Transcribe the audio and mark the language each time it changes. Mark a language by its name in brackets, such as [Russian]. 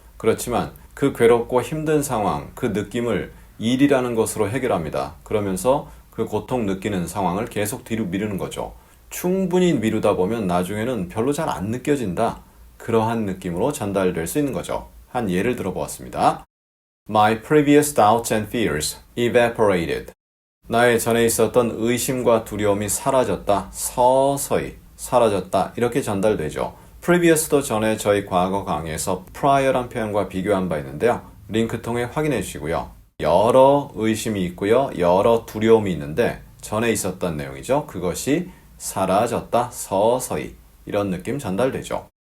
[Korean] 그렇지만 그 괴롭고 힘든 상황, 그 느낌을 일이라는 것으로 해결합니다. 그러면서 그 고통 느끼는 상황을 계속 뒤로 미루는 거죠. 충분히 미루다 보면 나중에는 별로 잘 안 느껴진다. 그러한 느낌으로 전달될 수 있는 거죠. 한 예를 들어보았습니다. [English] My previous doubts and fears evaporated. [Korean] 나의 전에 있었던 의심과 두려움이 사라졌다. 서서히 사라졌다. 이렇게 전달되죠. previous도 전에 저희 과거 강의에서 prior란 표현과 비교한 바 있는데요. 링크 통해 확인해 주시고요. 여러 의심이 있고요. 여러 두려움이 있는데 전에 있었던 내용이죠. 그것이 사라졌다, 서서히 이런 느낌 전달되죠.